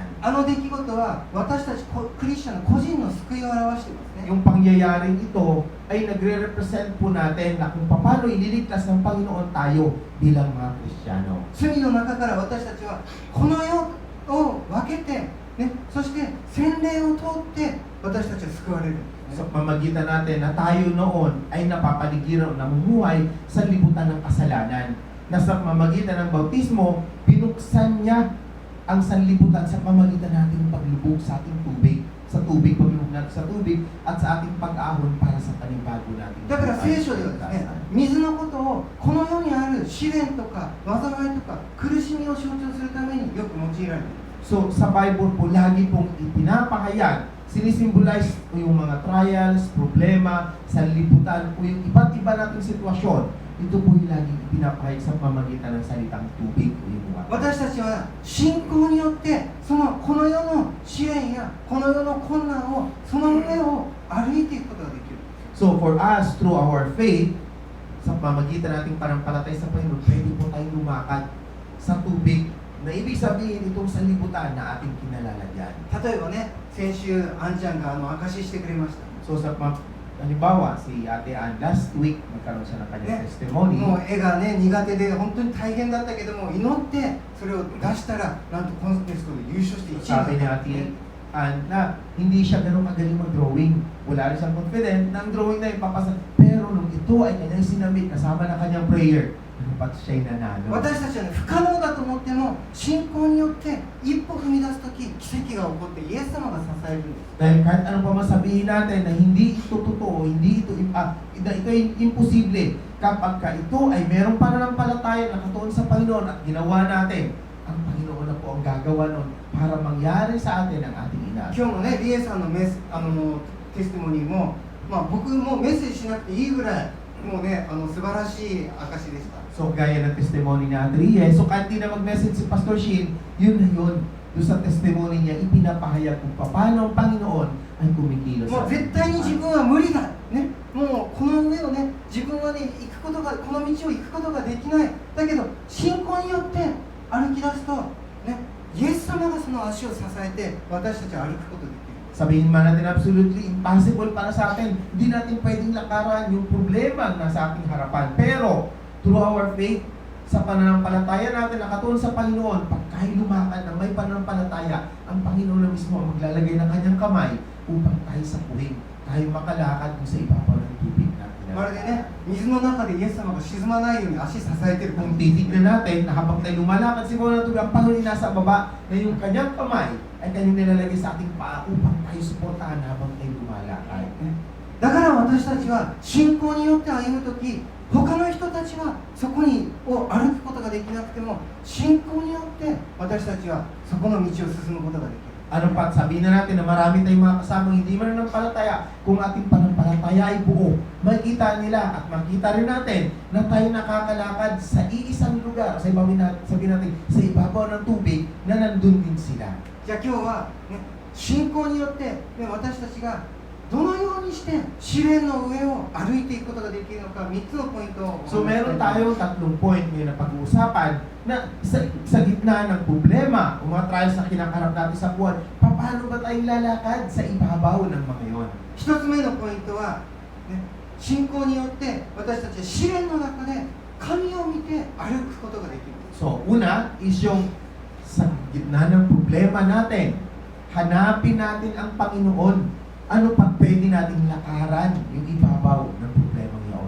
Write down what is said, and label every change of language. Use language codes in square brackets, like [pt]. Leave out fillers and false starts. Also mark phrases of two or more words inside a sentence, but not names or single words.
[ja] あの出来事は私たちクリスチャンの個人の救いを表していますね。 [tl] Yung pangyayaring ito ay nagre-represent po natin na kung paano ililigtas ng Panginoon tayo bilang mga Kristiyano. [ja] 罪の中から私たちはこの世を分けて、ね、そして洗礼を通って私たちは救われるんですね。 [tl] Sa pamagitan natin na tayo noon ay napapaligiran o namumuhay sa libutan ng kasalanan. Na sa pamagitan ng bautismo, binuksan niya ang sanlibutan sa pamagitan natin ng paglubog sa ating tubig. Sa tubig, paglubog natin sa tubig at sa ating pag-ahon para sa panibago natin. [ja] だから聖書ではですね、水のことをこの世にある試練とか災いとか苦しみを象徴するためによく用いられている。 [tl] So, sa Bible po, lagi pong ipinapahayag, sinisimbolize po yung mga trials, problema, sanlibutan, o yung iba't iba nating sitwasyon. Ito po yung lagi ipinapahayag sa pamagitan ng salitang tubig o yung water. [ja] 私たちは信仰によってこの世の試練やこの世の困難をその上を歩いていくことができる。 [en] So, for us, through our faith, [tl] sa pamagitan nating panampalatay sa Panginoon, pwede po tayong lumakad sa tubig na ibig sabihin itong sanlibutan na ating kinalalagyan. [ja] 例えばね、先週あんちゃんが証ししてくれました。 [tl] So, halimbawa, si Ate Ann, [en] last week, [tl] nagkaroon siya ng kanyang testimony. [ja] もう絵がね苦手で本当に大変だったけども祈ってそれを出したらなんとコンテストで優勝して1位 [tl] Sabi ni [ja] になった [tl] Ate Ann na hindi siya ganun magaling mag-drawing. Wala rin siyang confident na ang drawing na ipapasa. Pero nung ito ay kanyang sinamit kasama na kanyang prayer, dapat siya'y nanalo. [ja] 私たちはね不可能だと思っても信仰によって一歩踏み出すとき奇跡が起こってイエス様が支えるんです。 [tl] Dahil kahit ano pa man sabihin natin na hindi ito totoo, hindi ito, ito ay imposible, kapag ka ito ay merong pananampalataya na katuon sa Panginoon at ginawa natin, ang Panginoon na po ang gagawa nun para mangyari sa atin ang ating [ja] 今 [tl] inaasal. [ja] 日もねリエさんのテスティモニーも、まあ、僕もメッセージしなくていいぐらいもうね素晴らしい証でした。 [tl] So, gaya ng testimony ni Ate Rie, so kahit di na mag-message si Pastor Shin, yun na yun. Doon sa testimony niya, ipinapahayag kung paano ang Panginoon ay kumikilos [ja] もう絶対に自分は無理だ、ね、もうこの上をね自分はね行くことがこの道を行くことができないだけど信仰によって歩き出すと、ね、イエス様がその足を支えて私たちは歩くことができる。 [tl] Sabihin man natin [en] absolutely impossible [tl] para sa atin, hindi natin pwedeng lakaran yung problema na sa ating harapan. Pero, [en] through our faith, [tl] sa pananampalataya natin na katuon sa Panginoon, pagka lumakad na may pananampalataya, ang Panginoon na mismo ang maglalagay ng kanyang kamay upang tayo sapuhin, tayo makalakad kung sa ibabaw ng tubig natin. [ja] まるでね水の中でイエス様が沈まないように足支えてる [tl] Kung titignan natin na habang tayo lumalakad sa ibabaw ng tubig, ang Panginoon ay nasa baba na yung kanyang kamay ay kanyang nilalagay sa ating paa upang tayo suportahan habang tayo lumalakad. [ja] だから私たちは信仰によって歩むとき他の人たちはそこにを歩くことができなくても信仰によって私たちはそこの道を進むことができる。 [tl] Ano pa, sabihin na natin na marami tayong mga kasamang hindi mananampalataya. Kung ating panampalataya ay buo, makikita nila at makita rin natin na tayo nakakalakad sa iisang lugar, sa ibabaw natin, sabihin natin, sa ibabaw ng tubig na nandun din sila. [ja] じゃあ今日は、ね、信仰によって、ね、私たちがどのようにして試練の上を歩いていくことができるのか3つのポイントを [tl] So meron tayong 3 point ngayon na pag-uusapan na sa gitna ng problema o mga trials na kinakarap natin sa buwan, paano ba tayong lalakad sa ibabaw ng mga yon? [ja] 1つ目のポイントは、ね、信仰によって私たちは試練の中で神を見て歩くことができる。 [tl] So una is yung sa gitna ng problema natin, hanapin natin ang Panginoon. Ano pa pwede nating lakaran yung ibabaw ng problema ngayon?